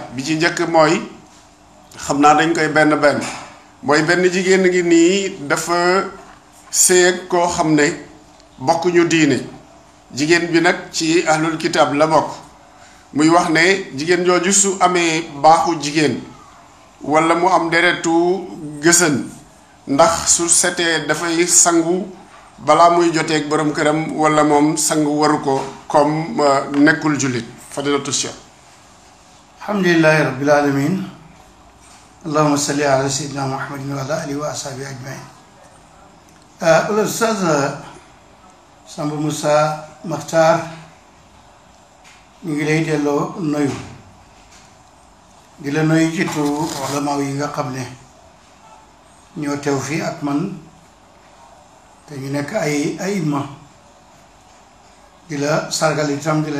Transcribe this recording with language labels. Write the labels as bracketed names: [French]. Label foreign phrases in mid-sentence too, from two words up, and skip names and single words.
[Wolof] bi ci njëkk mooy xam naa dañ koy benn mooy benn jigéen ngi nii dafa séeg koo xam ne bokkuñu diine jigéen bi nag ci [Arabic] أهل الكتاب [Wolof] la bokk muy wax ne jigéen jooju su amee baaxu jigéen wala mu am deretu gësën ndax su setee dafay sangu balaa muy joteeg borom këram wala moom sangu waru ko comme nekkul jullit fadilatu cheikh [Arabic] الحمد لله رب العالمين اللهم صل على سيدنا محمد وعلى آله وأصحابه أجمعين [Wolof] ustaz Samba Moussa Makhtar ñu ngi lay delloo nuyu di la nuyu ci turu ulama yi nga xam ne ñoo teew fii ak man te ñu nekk ay imma di la sargal itam di la